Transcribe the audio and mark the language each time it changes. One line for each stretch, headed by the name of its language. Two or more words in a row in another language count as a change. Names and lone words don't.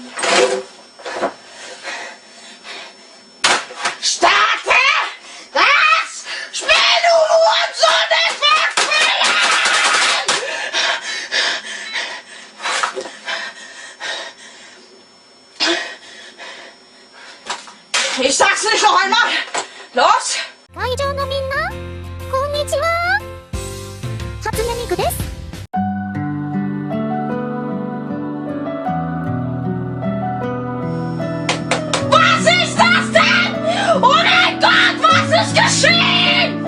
German: Starte das Spiel, du Hurensohn! Ich will spielen! Ich sag's nicht noch einmal! Los!
Japanese: 会場のみんな、こんにちは。初音ミクです。
German: Was ist das denn? Oh mein Gott, was ist geschehen?